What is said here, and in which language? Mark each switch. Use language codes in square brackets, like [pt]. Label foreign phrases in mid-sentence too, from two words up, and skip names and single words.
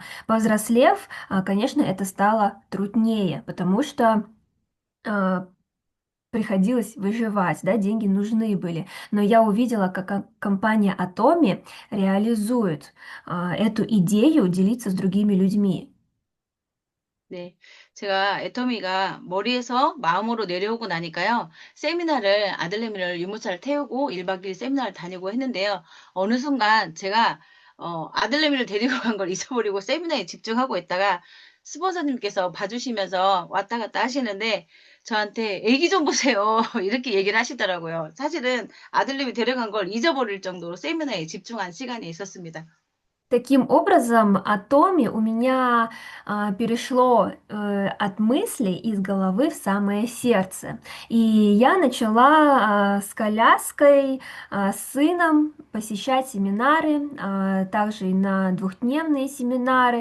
[ru] Повзрослев, конечно, это стало труднее, потому что а, приходилось выживать, да, деньги нужны были. Но я увидела, как компания Atomi реализует эту идею делиться с другими людьми. [ko] 네. 제가 애터미가 머리에서 마음으로 내려오고 나니까요. 세미나를 아들내미를 유모차를 태우고 1박 2일 세미나를 다니고 했는데요. 어느 순간 제가 아들내미를 데리고 간 걸 잊어버리고 세미나에 집중하고 있다가 스폰서님께서 봐주시면서 왔다 갔다 하시는데 저한테 "애기 좀 보세요." 이렇게 얘기를 하시더라고요. 사실은 아들내미 데려간 걸 잊어버릴 정도로 세미나에 집중한 시간이 있었습니다. [ru] Таким образом, о Томе у меня перешло от мыслей из головы в самое сердце. И я начала с коляской, с сыном посещать семинары, также и на двухдневные семинары.